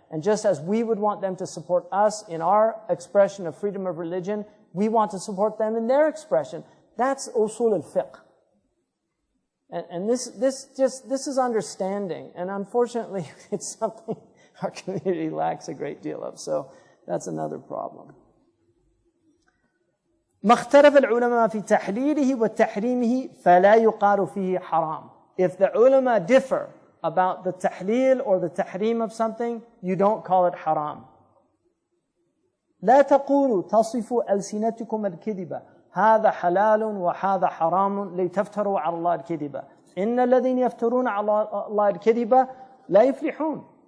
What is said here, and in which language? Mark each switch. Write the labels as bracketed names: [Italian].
[English] And just as we would want them to support us in our expression of freedom of religion, we want to support them in their expression. That's usul al-fiqh. And this is understanding. And unfortunately, it's something our community lacks a great deal of. So that's another problem. [Arabic] ما اختلف العلماء في تحليله وتحريمه فلا يقال فيه حرام. [English] If the ulama differ about the tahleel or the tahrim of something, you don't call it haram. [Arabic] لا تقولوا تصفوا ألسنتكم الكذبة هذا حلال وهذا حرام لتفتروا على الله الكذبة إن الذين يفترون على الله الكذبة لا يفلحون.